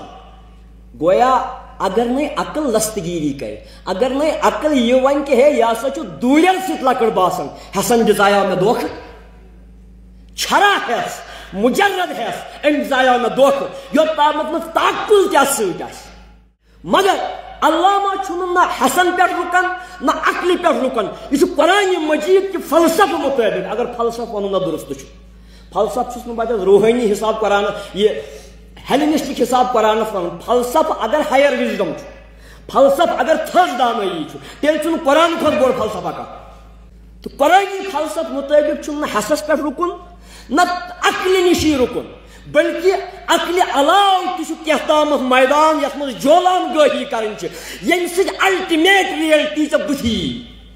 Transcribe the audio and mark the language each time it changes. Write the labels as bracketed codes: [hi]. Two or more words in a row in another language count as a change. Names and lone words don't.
[ks] گویا اگر نہٕ عقل دستگیری کرِ اگر نہٕ عقل یہِ وَنہِ کہِ ہے یہِ ہسا چھُ دوٗرٮ۪ن سۭتۍ لۄکٕٹ باسان حسن دِژایو مےٚ دھوکہٕ چھرا حیث مجرد حیث أمۍ دِژایو مےٚ دھوکہٕ یوٚت تامَتھ نہٕ تعقل تہِ اَتھ سۭتۍ آسہِ. مگر علامہ چھُنہٕ نہ حسن پٮ۪ٹھ رُکان نہ عقلہِ پٮ۪ٹھ رُکان. یہِ چھُ قرآنِ مجیٖد کہِ فلسفہٕ مُطٲبِق. اگر فلسفہٕ وَنو نہ درست چھُ فلسفہٕ چھُس نہٕ بہٕ اَتٮ۪تھ روحٲنی حساب قرآن یہِ ہیلینسٹک حساب قرآنس ون. فلسفہ اگر [en] higher wisdom [ks] فلسفہ اگر تھٔز دانٲیی تیٚلہِ چھُنہٕ قرآن کھۄتہٕ بوٚڑ فلسفہ کانٛہہ. تہٕ قرآنی فلسفہٕ مُطٲبِق چھُنہٕ نہ حسس پٮ۪ٹھ رُکُن نہ عقلہِ نِشی رُکُن بلکہ عقلہِ علاوٕ تہِ چھُ کینٛہہ تامَتھ میدان یتھ منٛز جولان گٲہی کرٕنۍ چھِ ییٚمہِ سۭتۍ [en] ultimate reality [ks] ژےٚ بٕتھِ یی.